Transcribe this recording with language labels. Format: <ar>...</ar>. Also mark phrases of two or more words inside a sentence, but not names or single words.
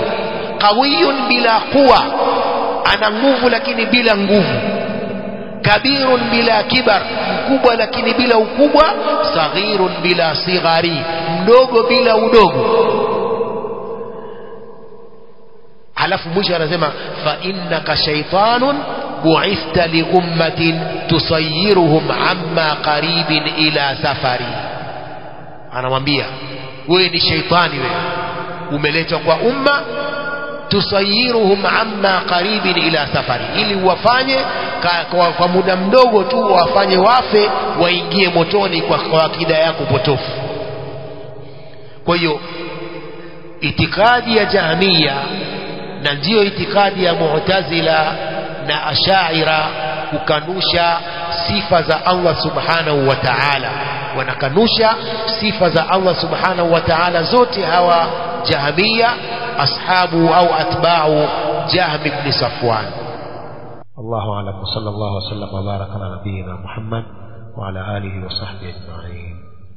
<ar>قوي بلا قوة,</ar> <sw>ana nguvu lakini bila nguvu.</sw> <ar>كبير بلا كبر,</ar> <sw>mkubwa lakini bila ukubwa.</sw> <ar>صغير بلا صغر,</ar> <sw>mdogo bila udogo. Halafu mwisho anasema</sw> <ar>فإنك شيطان بعثت لأمة تسيرهم عما قريب إلى سفر.</ar> <sw>Anamwambia wewe ni shaitani, wewe umeletwa kwa umma,</sw> <ar>تسيرهم عما قريب إلى سفر,</ar> <sw>ili wafanye kwa muda mdogo tu wafanye wafe, waingie motoni kwa akida yako potofu. Kwa hiyo itikadi ya Jahmiya na ndiyo itikadi ya Mu'tazila na Ash'ira kukanusha sifa za Allah</sw> <ar>سبحانه وتعالى.</ar> <sw>Wanakanusha sifa za Allah</sw> <ar>سبحانه وتعالى</ar> <sw>zote hawa Jahmiya, ashabu au atba'u Jahm ibn Safwan.</sw> <ar>الله أعلم. صلى الله عليه وسلم وبارك على نبينا محمد وعلى آله وصحبه أجمعين.</ar>